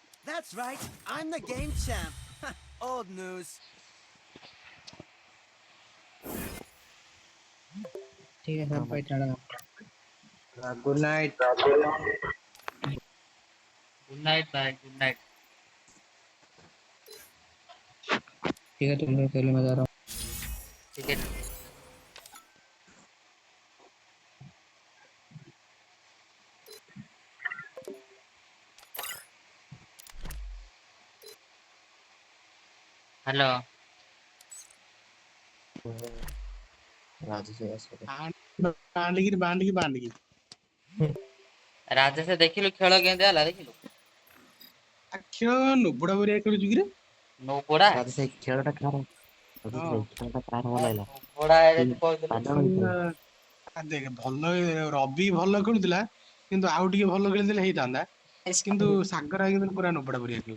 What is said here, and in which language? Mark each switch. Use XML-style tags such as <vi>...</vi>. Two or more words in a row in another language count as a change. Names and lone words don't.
<en>That's right. I'm the game champ. Old news.</en> <hi>ठीक है सब भाई टाटा</hi> <en>good night good night भाई, good night.</en> <hi>ठीक है तुम लोग खेलो मैं जा रहा हूँ ठीक है। हेलो। राजू से ऐसे</hi> <or>ବାଣ୍ଡିକି ରାଜେଶ ଦେଖିଲୁ ଖେଳ କେମିତି ହେଲା ଦେଖିଲୁ? ଖେଳ ନୁବୁଡା ବରିଆ ଖେଳୁଛୁ କିରେ ନୋପଡା ରାଜୁ ସେ ଖେଳଟା କାହାର ରାଜୁ ସେ ଖେଳଟା କାହାର ଭଲ ଲାଗିଲା ନୋପଡା ଏଇଟା ତୁ କହିଦେଲୁ। ଦେଖ ଭଲ ରବି ଭଲ ଖେଳୁଥିଲା କିନ୍ତୁ ଆଉ ଟିକେ ଭଲ ଖେଳିଥିଲେ ହେଇଥାନ୍ତା କିନ୍ତୁ ସାଗର କିନ୍ତୁ ପୁରା ନୁବୁଡା ବରିଆ ଖେଳୁ</or>